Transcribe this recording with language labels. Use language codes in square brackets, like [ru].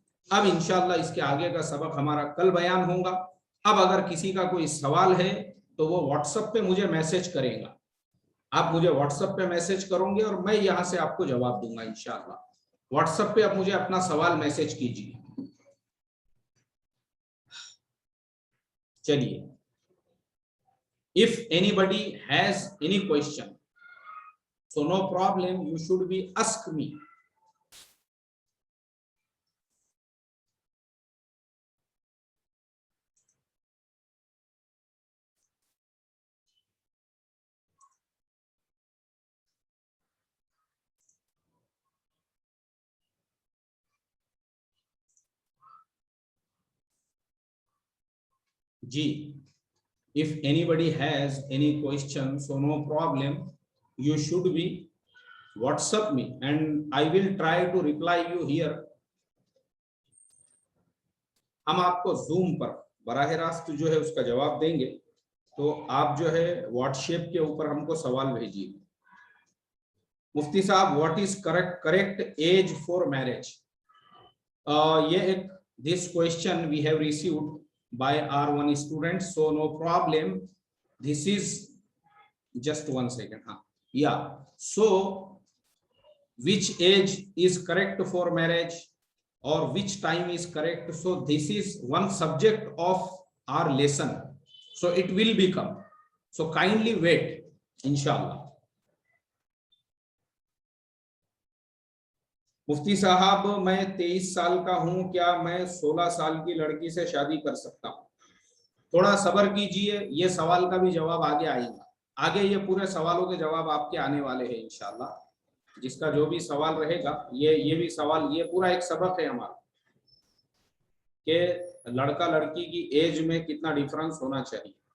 [hi] अब इंशाअल्लाह इसके आगे का सबक हमारा कल बयान होगा। अब अगर किसी का कोई सवाल है तो वो व्हाट्सएप पे मुझे मैसेज करेगा। आप मुझे व्हाट्सएप पे मैसेज करोगे और मैं यहां से आपको जवाब दूंगा इंशाअल्लाह। व्हाट्सएप पे आप मुझे अपना सवाल मैसेज कीजिए। चलिए, [en] If anybody has any question, so no problem, you should be ask me. जी, if anybody has any question, so no problem, you should be WhatsApp me and I will try to reply you here. [hi] हम आपको zoom पर बराह रास्त जो है उसका जवाब देंगे। तो आप जो है व्हाट्सएप के ऊपर हमको सवाल भेजिए। [en] मुफ्ती साहब, what is correct age for marriage? [hi] ये एक [en] This question we have received by our one student, so no problem, this is just 1 second. Yeah, so which age is correct for marriage or which time is correct? So this is one subject of our lesson, so it will become, so kindly wait inshallah. [hi] मुफ्ती साहब, मैं 23 साल का हूं, क्या मैं 16 साल की लड़की से शादी कर सकता हूं? थोड़ा सब्र कीजिए, ये सवाल का भी जवाब आगे आएगा। आगे ये पूरे सवालों के जवाब आपके आने वाले हैं इंशाल्लाह। जिसका जो भी सवाल रहेगा, ये भी सवाल, ये पूरा एक सबक है हमारा कि लड़का लड़की की एज में कितना डिफरेंस होना चाहिए।